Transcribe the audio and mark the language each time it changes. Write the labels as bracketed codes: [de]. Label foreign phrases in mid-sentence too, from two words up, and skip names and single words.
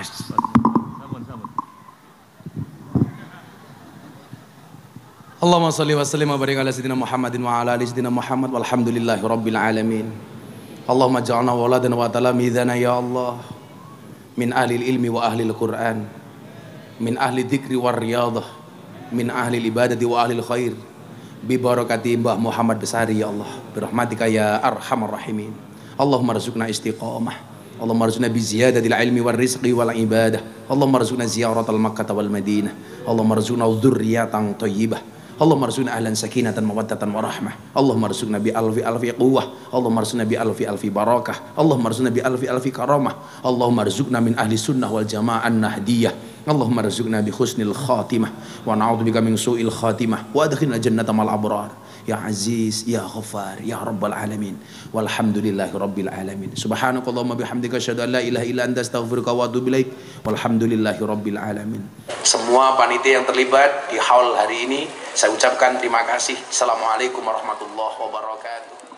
[jv] Sampun. [ar] اللهم صل وسلم وبارك على سيدنا محمد وعلى آل سيدنا محمد والحمد لله رب العالمين. اللهم اجعلنا ولدا وتلامذتنا يا الله من أهل العلم وأهل القرآن من أهل الذكر والرياضة من أهل العبادة وأهل الخير ببركة Mbah Muhammad Besari يا الله برحمتك يا أرحم الراحمين. اللهم ارزقنا استقامة اللهم ارزقنا بزيادة العلم والرزق والعبادة اللهم ارزقنا زيارة مكة والمدينة اللهم ارزقنا ذرية طيبة اللهم ارزقنا أهلا سكينة ومودة ورحمة اللهم ارزقنا بألف قوة اللهم ارزقنا بألف بركة اللهم ارزقنا بألف كرامة اللهم ارزقنا من أهل السنة والجماعة النهضية اللهم ارزقنا بحسن الخاتمة ونعوذ بك من سوء الخاتمة وأدخلنا جنة مع الأبرار. يا عزيز يا غفار يا رب العالمين. والحمد لله رب العالمين سبحانك اللهم وبحمدك أشهد أن لا إله إلا أنت أستغفرك وأتوب إليك. والحمد لله رب العالمين. [id] Semua panitia yang terlibat di haul hari ini, saya ucapkan terima kasih. [ar] السلام عليكم ورحمة الله وبركاته.